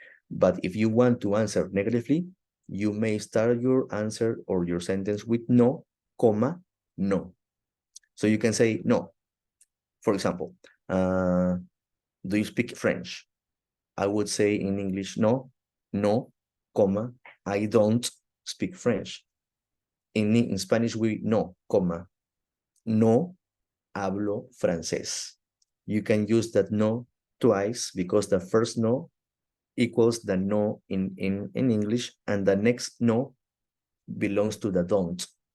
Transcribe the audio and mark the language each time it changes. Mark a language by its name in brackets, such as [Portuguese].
[English] But if you want to answer negatively, you may start your answer or your sentence with no, comma, no. So you can say no. For example, do you speak French? I would say in English, no, comma, I don't speak French. In Spanish, we no, comma, [Spanish] no hablo francés. [English] You can use that no twice because the first no equals the no in English, and the next no belongs to the don't.